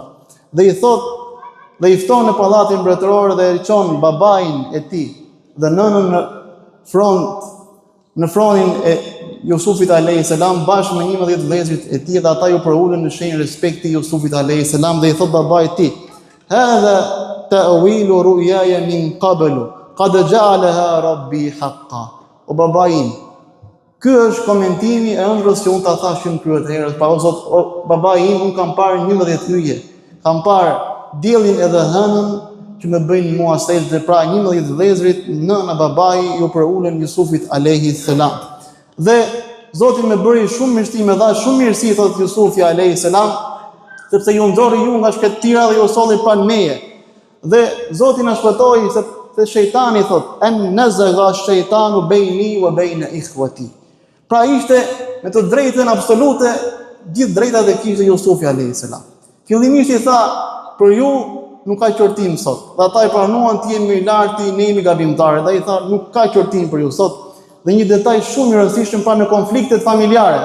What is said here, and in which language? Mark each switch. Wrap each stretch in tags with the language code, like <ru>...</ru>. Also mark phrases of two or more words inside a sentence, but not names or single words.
<sq>Dhe i thot dhe i fton në pallatin mbretëror dhe i çon babain e tij dhe nënën në fronin e Jusufit</sq> <ar>عليه السلام</ar> <sq>bashkë me 11 vëllezërit e tij, dhe ata ju përulën në shenjë respekti Jusufit</sq> <ar>عليه السلام,</ar> <sq>dhe i thot babait të tij:</sq> <ar>"هذا تأويل رؤياي من قبل قد جعلها ربي حقا."</ar> <sq>O babain, ky është komentimi e ëndrrës që unë ta thash shumë kryet herët. Pa o Zot, o babain, unë kam parë 11 hyje, kam parë diellin edhe hënën që më bëjnë mua sejdë, pra 11 vëllezërit, nëna babai ju përulën Jusufit</sq> <ar>عليه السلام.</ar> <sq>Dhe Zoti më bëri shumë mirësi, më dha shumë mirësi, thot Jusufi</sq> <ar>عليه السلام,</ar> <sq>sepse ju nxorri ju nga shkëtira dhe ju solli pranë meje. Dhe Zoti na shpëtoi se shejtani thot</sq> <ar>أن نزغ الشيطان بيني وبين إخوتي.</ar> <sq>Pra ishte me të drejtën absolute, gjithë drejtat e kishte Jusufi</sq> <ar>عليه السلام.</ar> <sq>Fillimisht i tha, për ju nuk ka qortim sot. Dhe ata i pranuan të jemi larti, ne jemi gabimtarë. Dhe i tha, nuk ka qortim për ju sot. Dhe një detaj shumë i rëndësishëm pra në konfliktet familjare.</sq>